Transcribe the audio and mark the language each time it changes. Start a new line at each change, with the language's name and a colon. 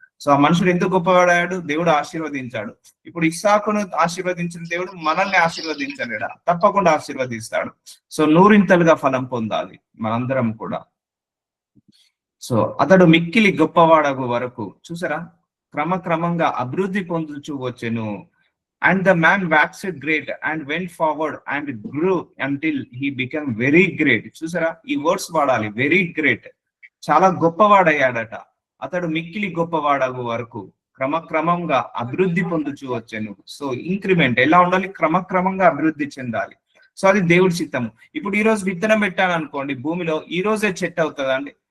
Telugu: So ఆ మనుషుడు ఎందుకు గొప్పవాడయ్యాడు, దేవుడు ఆశీర్వదించాడు. ఇప్పుడు ఇస్సాకును ఆశీర్వదించిన దేవుడు మనల్ని ఆశీర్వదించలేడా? తప్పకుండా ఆశీర్వదిస్తాడు. సో నూరింతలుగా ఫలం పొందాలి మనందరం కూడా. సో అతడు మిక్కిలి గొప్పవాడగు వరకు, చూసారా, క్రమక్రమంగా అభివృద్ధి పొందుచూ వచ్చెను.
English: And the man waxed great and went forward and grew until he became very great.
Telugu: చూసారా, ఈ వర్డ్స్ వాడాలి,
English: very great,
Telugu: చాలా గొప్పవాడయ్యాడట. అతడు మిక్కిలి గొప్పవాడగు వరకు క్రమక్రమంగా అభివృద్ధి పొందుచూ వచ్చాను. సో ఇంక్రిమెంట్ ఎలా ఉండాలి? క్రమక్రమంగా అభివృద్ధి చెందాలి. సో అది దేవుడి చిత్తము. ఇప్పుడు ఈ రోజు విత్తనం పెట్టాను అనుకోండి భూమిలో, ఈ రోజే చెట్టు అవుతుందా అండి?